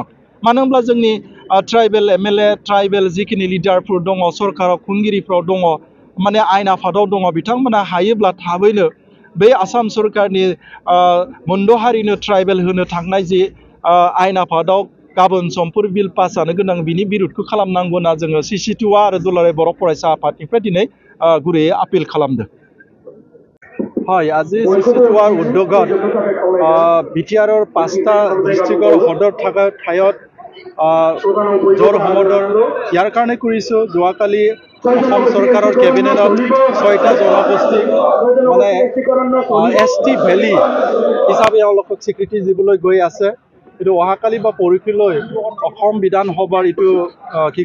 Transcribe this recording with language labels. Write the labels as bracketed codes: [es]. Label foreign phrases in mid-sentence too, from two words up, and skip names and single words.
[brx] मानो होनब्ला जोंनि [en] tribal MLA [brx] ट्राइबेल जिखिनि लिडारफोर दङ सरकाराव खुंगिरिफ्राव दङ माने आयेन आफादाव दङ बिथांमोना हायोब्ला थाबैनो बे आसाम सरकारनि मोनद' हारिनो ट्राइबेल होनो थांनाय जि आयेन आफादाव गाबोन समफोर [en] bill pass [brx] जानो गोनां बिनि बिरोधखौ खालामनांगौ होनना जोङो CC2A आरो दुलाराय बर' फरायसा आफादनिफ्राय दिनै गुरैयै आपिल खालामदों [as] হয় আজি CC2Aৰ উদ্যোগত বিটিআৰৰ 5টা ডিষ্ট্ৰিক্টৰ সদৰ থকা ঠাইত জোৰ সমদৰ ইয়াৰ কাৰণে কৰিছোঁ যোৱাকালি অসম চৰকাৰৰ কেবিনেটত 6টা জনগোষ্ঠীক মানে ST ভেলী হিচাপে এওঁলোকক স্বীকৃতি দিবলৈ গৈ আছে এইটো অহাকালি বা পৰহিলৈ অসম বিধানসভাৰ এইটো কি